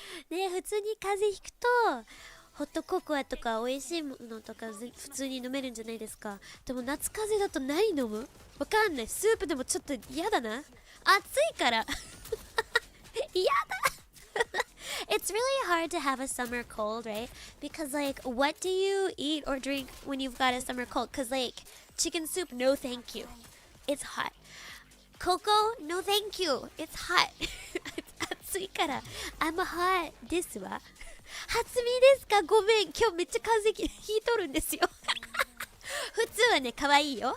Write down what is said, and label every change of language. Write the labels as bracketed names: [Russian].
[Japanese] ね、普通に風邪ひくとホットココアとか美味しいものとか普通に飲めるんじゃないですか。でも夏風邪だと何飲む？わかんない。スープでもちょっと嫌だな。暑いから嫌だ。 [English] It's really hard to have a summer cold, right? Because like what do you eat or drink when you've got a summer cold? Because like chicken soup, no thank you. It's hot. Cocoa, no thank you. It's hot. [Japanese] 暑いから [English] I'm hot [Japanese] ですわ。初見ですか？ごめん、今日めっちゃ風邪ひいとるんですよ。普通はね、可愛いよ。